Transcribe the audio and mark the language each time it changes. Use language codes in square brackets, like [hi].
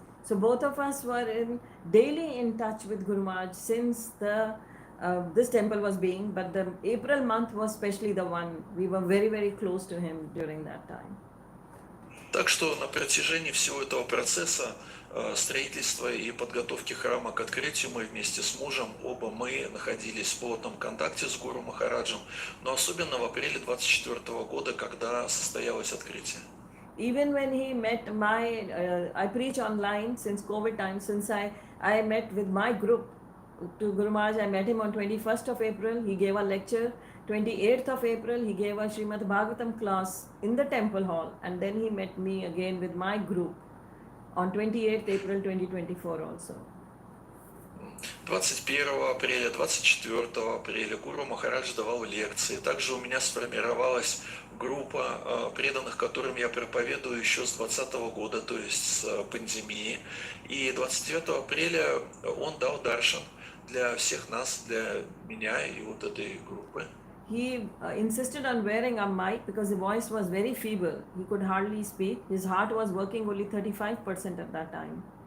[en] So both of us were daily in touch with Guru Maharaj since this temple was being, but the April month was especially the one we were very, very close to him during that time. [ru] Так что на протяжении всего этого процесса строительства и подготовки храма к открытию мы вместе с мужем, оба мы находились в плотном контакте с Гуру Махараджем, но особенно в апреле 2024 года, когда состоялось открытие. [en] Even when he met I preach online since COVID time, since I met with my group to Guru Maharaj, I met him on 21st of April, he gave a lecture, 28th of April, he gave a Srimad Bhagavatam class in the temple hall, and then he met me again with my group on 28th April 2024 also. [ru] 21 апреля, 24 апреля Гуру Махарадж давал лекции. Также у меня сформировалась группа преданных, которым я проповедую еще с 2020 года, то есть с пандемии. И 29 апреля он дал даршан для всех нас, для меня и вот этой группы. [en] He insisted on wearing a mic because the voice was very feeble. He could hardly speak. His heart was working only 35% at that time.